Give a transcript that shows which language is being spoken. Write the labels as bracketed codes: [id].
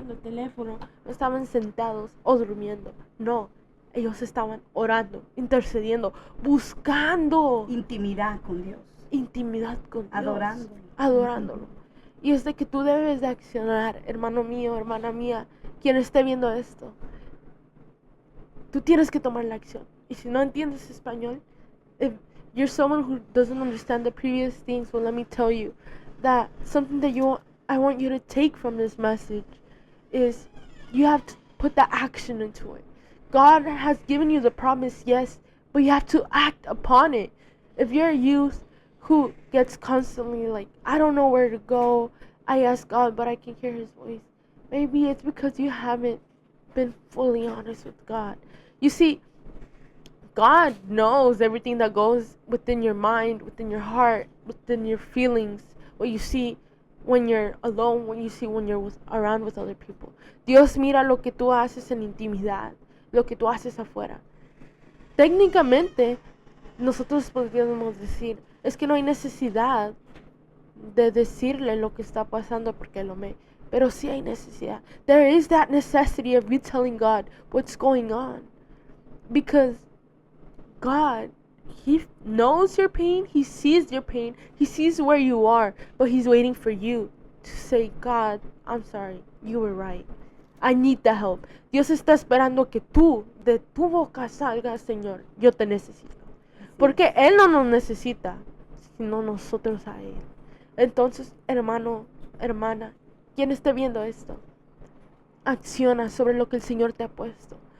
[es] en el teléfono, no estaban sentados o durmiendo. No, ellos estaban orando, intercediendo, buscando Intimidad con Dios. intimidad con Dios, Adorándolo. adorándolo. Y es de que tú debes de accionar, hermano mío, hermana mía, quien esté viendo esto. Tú tienes que tomar la acción. Y si no entiendes español, [en] if you're someone who doesn't understand the previous things, well, let me tell you that something that I want you to take from this message is you have to put the action into it. God has given you the promise, yes, but you have to act upon it. If you're a youth who gets constantly like, I don't know where to go, I ask God, but I can hear His voice, maybe it's because you haven't been fully honest with God. You see, God knows everything that goes within your mind, within your heart, within your feelings, what you see when you're alone, what you see when you're around with other people. [es] Dios mira lo que tú haces en intimidad, lo que tú haces afuera. Técnicamente, nosotros podríamos decir, es que no hay necesidad de decirle lo que está pasando porque lo ve. Pero sí hay necesidad. [en] There is that necessity of you telling God what's going on. Because God, He knows your pain, He sees your pain, He sees where you are, but He's waiting for you to say, God, I'm sorry, you were right. I need the help. [es] Dios está esperando que tú, de tu boca salgas, Señor, yo te necesito. Porque Él no nos necesita, sino nosotros a Él. Entonces, hermano, hermana, quien esté viendo esto, acciona sobre lo que el Señor te ha puesto.